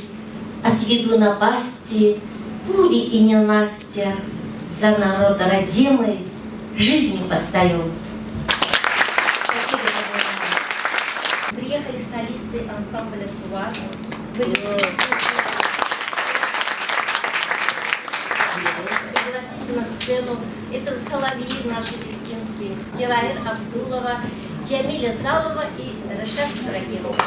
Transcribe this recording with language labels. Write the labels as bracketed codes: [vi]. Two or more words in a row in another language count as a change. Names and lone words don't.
[ru] Отведу напасти, бури и ненастья, за народ родимый жизнью постою. Спасибо за внимание. Приехали солисты ансамбля «Сувар». Пригласите на сцену. Это соловьи наши лезгинские. Джавахир Абдулова, Джамиля Залова и Рашад Ибрагимов.